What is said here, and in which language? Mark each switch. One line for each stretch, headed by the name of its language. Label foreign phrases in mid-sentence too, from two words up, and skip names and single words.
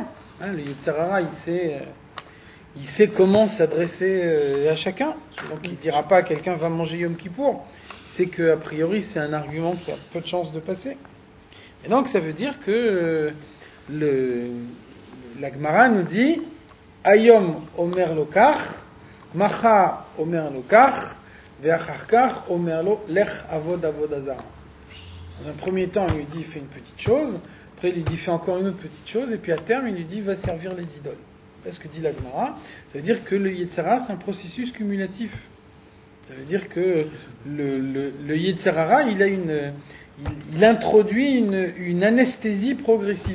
French: Hein, le Yetzer Hara, il sait comment s'adresser à chacun. Donc il ne dira pas à quelqu'un va manger Yom Kippour. Il sait qu'a priori c'est un argument qui a peu de chances de passer. Et donc ça veut dire que la Gemara nous dit
Hebrew: היום אומר לו כך מחר אומר לו כך ואחר כך אומר לו לך עבוד זרה.
French: Dans un premier temps, il lui dit fais une petite chose, après il lui dit fais encore une autre petite chose, et puis à terme il lui dit va servir les idoles. C'est ce que dit la Gemara. Ça veut dire que le Yetzer Hara, c'est un processus cumulatif. Ça veut dire que le Yetzer Hara, il introduit une anesthésie progressive.